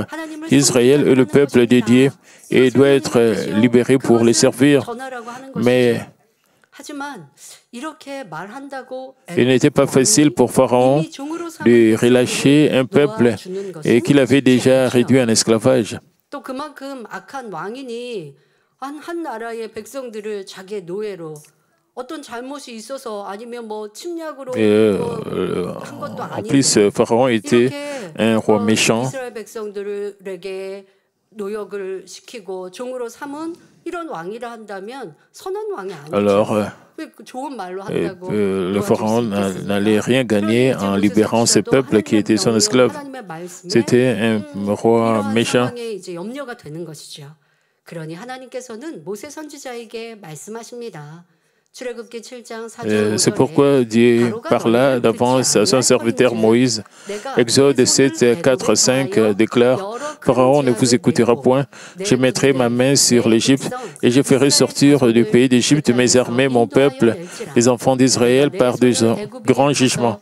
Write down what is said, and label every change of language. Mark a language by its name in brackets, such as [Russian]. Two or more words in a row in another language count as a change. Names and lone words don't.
[French] Israël est le peuple de Dieu et doit être libéré pour les servir. Mais il n'était pas facile pour Pharaon de relâcher un peuple et qu'il avait déjà réduit en esclavage. [Korean] 한 나라의 백성들을 자기의 노예로 어떤 잘못이 있어서 아니면 뭐 침략으로 한 것도 [French] En plus, Pharaon était un roi méchant. [Korean] 이스라엘 백성들에게 노역을 시키고 종으로 삼은 이런 왕이라 한다면 선한 왕이 아니죠. 좋은 말로 한다고 [French] le pharaon n'allait rien gagner en libérant ce peuple qui était son esclave. C'était un roi méchant. [Korean] 이제 염려가 되는 것이죠. 그러니 하나님께서는 모세 선지자에게 말씀하십니다. [French] C'est pourquoi Dieu parla d'avance à son serviteur Moïse. Exode 7, 4, 5 déclare « Pharaon ne vous écoutera point, je mettrai ma main sur l'Égypte et je ferai sortir du pays d'Égypte mes armées, mon peuple, les enfants d'Israël par de grands jugements.